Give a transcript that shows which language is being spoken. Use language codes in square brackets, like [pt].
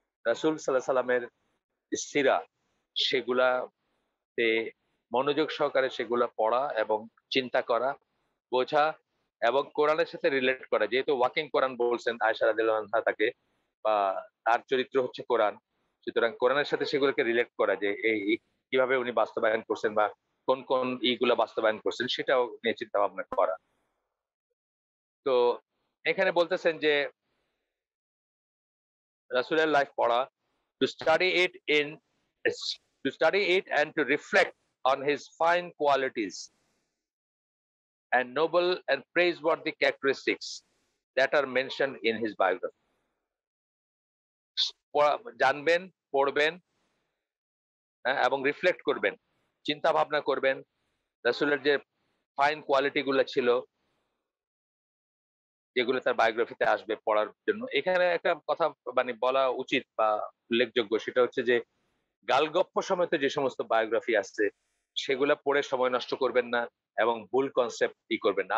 [bn] রাসূল সাল্লাল্লাহু আলাইহি সাল্লামের সিরা, সেগুলাতে মনোযোগ সহকারে সেগুলা পড়া এবং চিন্তা করা, বোঝা এবং কোরআনের সাথে রিলেট করা। যেহেতু ওয়াকিং কোরআন বলছেন আয়েশা রাদিয়াল্লাহু আনহা তাকে, বা তার চরিত্র হচ্ছে কোরআন, সুতরাং কোরআনের সাথে সেগুলোকে রিলেট করা, যে এই কিভাবে উনি বাস্তবায়ন করছেন বা কোন কোন ইগুলা বাস্তবায়ন করছেন সেটাও নিয়ে চিন্তা ভাবনা করা। তো এখানে বলতেছেন যে রাসূলের লাইফ পড়া, [en] to study it in to study it and to reflect on his fine qualities and noble and praiseworthy characteristics that are mentioned in his biography. [bn] জানবেন, পড়বেন, হ্যাঁ, এবং রিফ্লেক্ট করবেন, চিন্তা ভাবনা করবেন রাসূলের যে ফাইন কোয়ালিটি গুলো ছিল, যেগুলো তার বায়োগ্রাফিতে আসবে পড়ার জন্য। এখানে একটা কথা মানে বলা উচিত বা উল্লেখযোগ্য, সেটা হচ্ছে যে গালগপ্প সমেত যে সমস্ত বায়োগ্রাফি আছে সেগুলা পড়ে সময় নষ্ট করবেন না এবং ভুল কনসেপ্ট করবেন না।